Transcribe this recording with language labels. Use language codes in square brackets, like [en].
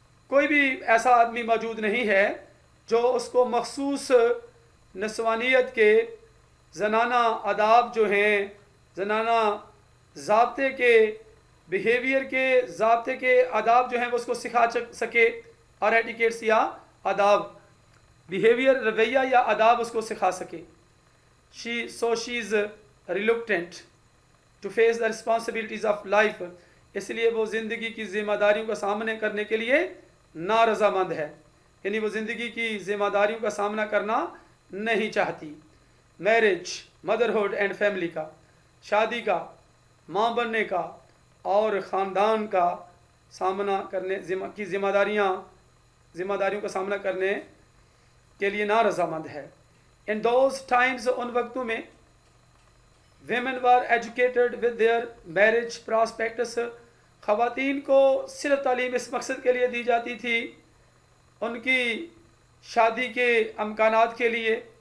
[ur] کوئی بھی ایسا آدمی موجود نہیں ہے جو اس کو مخصوص نسوانیت کے زنانہ آداب جو ہیں، زنانہ ضابطے کے، بیہیویئر کے ضابطے کے آداب جو ہیں وہ اس کو سکھا سکے، اور ایٹیکیٹس یا آداب، بیہیویئر رویہ یا آداب اس کو سکھا سکے. [en] she is reluctant to face the responsibilities of life. [ur] اس لیے وہ زندگی کی ذمہ داریوں کا سامنے کرنے کے لیے نارضامند ہے، یعنی وہ زندگی کی ذمہ داریوں کا سامنا کرنا نہیں چاہتی. [en] marriage, motherhood and family [ur] کا، شادی کا، ماں بننے کا اور خاندان کا سامنا کرنے کی ذمہ داریوں کا سامنا کرنے کے لیے نارضامند ہے. [en] in those times, [ur] ان وقتوں میں [en] women were educated with their marriage prospects. [ur] خواتین کو صرف تعلیم اس مقصد کے لیے دی جاتی تھی، ان کی شادی کے امکانات کے لیے.